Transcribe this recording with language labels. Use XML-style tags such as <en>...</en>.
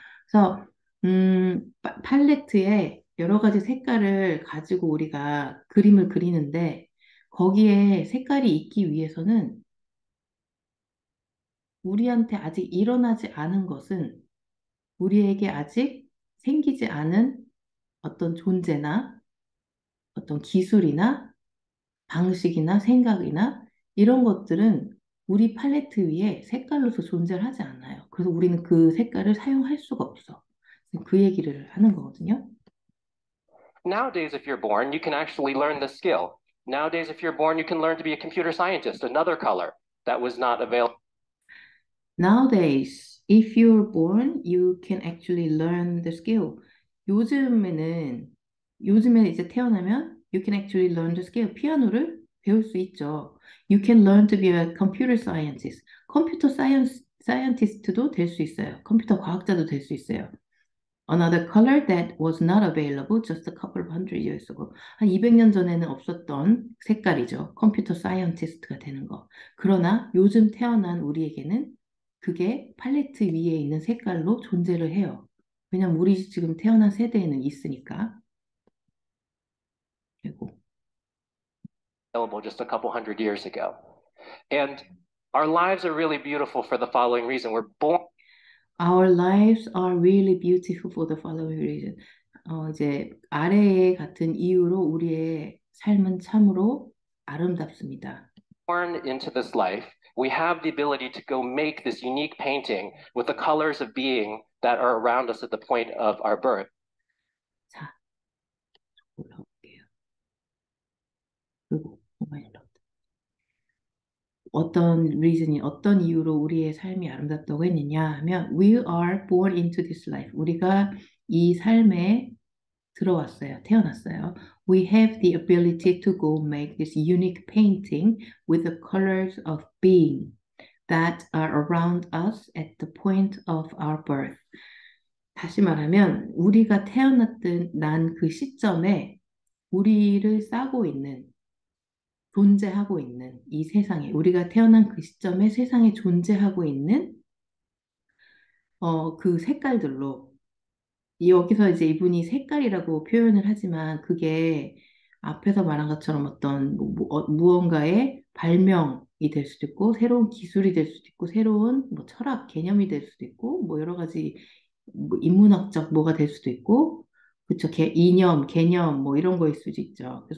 <ko>그래서 팔레트에 여러 가지 색깔을 가지고 우리가 그림을 그리는데 거기에 색깔이 있기 위해서는 우리한테 아직 일어나지 않은 것은 우리에게 아직 생기지 않은 어떤 존재나 어떤 기술이나 방식이나 생각이나 이런 것들은 우리 팔레트 위에 색깔로서 존재를 하지 않아요. 그래서 우리는 그 색깔을 사용할 수가 없어. 그 얘기를 하는 거거든요.</ko> <en>Nowadays, if you're born, you can actually learn the skill. Nowadays, if you're born, you can learn to be a computer scientist, another color that was not available. Nowadays, if you're born, you can actually learn the skill.</en> <ko>요즘에는 요즘에 이제 태어나면</ko> <en>you can actually learn the skill.</en> <ko>피아노를 배울 수 있죠.</ko> <en>You can learn to be a computer scientist.</en> <ko>컴퓨터 사이언티스트도 될 수 있어요. 컴퓨터 과학자도 될 수 있어요.</ko> <en>Another color that was not available just a couple of hundred years ago.</en> <ko>한 200년 전에는 없었던 색깔이죠. 컴퓨터 사이언티스트가 되는 거. 그러나 요즘 태어난 우리에게는 그게 팔레트 위에 있는 색깔로 존재를 해요. 왜냐면 우리 지금 태어난 세대에는 있으니까. 그리고</ko> <en>Available just a couple hundred years ago. And our lives are really beautiful for the following reason. We're born Our lives are really beautiful for the following reason.</en> <ko>이제 아래에 같은 이유로 우리의 삶은 참으로 아름답습니다.</ko> <en>into this life. We have the ability to go make this unique painting with the colors of being that are around us at the point of our birth.</en> <ko>자, 올라올게요. 그리고 어떤 reason이 어떤 이유로 우리의 삶이 아름답다고 했느냐 하면</ko> <en>we are born into this life.</en> <ko>우리가 이 삶에 들어왔어요. 태어났어요.</ko> <en>We have the ability to go make this unique painting with the colors of being that are around us at the point of our birth.</en> <ko>다시 말하면 우리가 태어났던 난 그 시점에 우리를 싸고 있는 존재하고 있는 이 세상에 우리가 태어난 그 시점에 세상에 존재하고 있는 그 색깔들로 여기서 이제 이분이 색깔이라고 표현을 하지만 그게 앞에서 말한 것처럼 어떤 무언가의 발명이 될 수도 있고 새로운 기술이 될 수도 있고 새로운 뭐 철학 개념이 될 수도 있고 뭐 여러 가지 뭐 인문학적 뭐가 될 수도 있고 그쵸 이념 개념 뭐 이런 거일 수도 있죠.</ko>